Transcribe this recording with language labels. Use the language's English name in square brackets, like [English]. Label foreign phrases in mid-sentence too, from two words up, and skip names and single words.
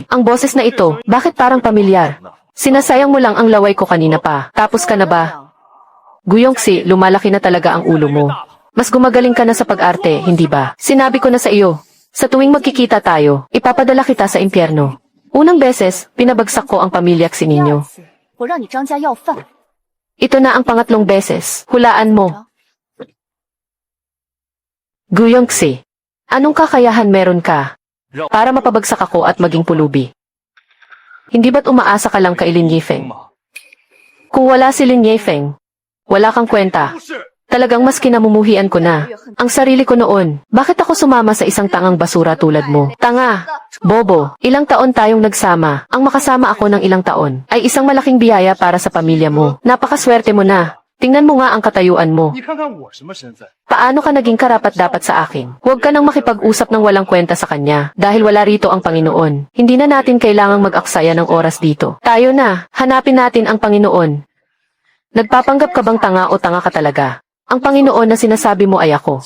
[Filipino] Ang boses na ito, bakit parang pamilyar? Sinasayang mo lang ang laway ko kanina pa. Tapos ka na ba? Guyongxi, lumalaki na talaga ang ulo mo. Mas gumagaling ka na sa pag-arte, hindi ba? Sinabi ko na sa iyo. Sa tuwing magkikita tayo, ipapadala kita sa impyerno. Unang beses, pinabagsak ko ang pamilya Xi [Chinese] 第二 [Filipino] ninyo. [Chinese] 次，我让你张家要饭。 [Filipino] Ito na ang pangatlong beses. Hulaan mo. Guyongxi. Anong kakayahan meron ka para mapabagsak ako at maging pulubi? Hindi ba't umaasa ka lang kay Lin Yifeng? Kung wala si Lin Yifeng, wala kang kwenta. [Chinese] 不是， [Filipino] Talagang mas kinamumuhian ko na. Ang sarili ko noon, bakit ako sumama sa isang tangang basura tulad mo? Tanga! Bobo, ilang taon tayong nagsama. Ang makasama ako ng ilang taon ay isang malaking biyaya para sa pamilya mo. Napakaswerte mo na. Tingnan mo nga ang katayuan mo. [Chinese] 你看看我什么身份？ [Filipino] Paano ka naging karapat-dapat sa akin? Huwag ka nang makipag-usap ng walang kwenta sa kanya dahil wala rito ang Panginoon. Hindi na natin kailangang mag-aksaya ng oras dito. Tayo na, hanapin natin ang Panginoon. Nagpapanggap ka bang tanga o tanga ka talaga? Ang Panginoon na sinasabi mo ay ako.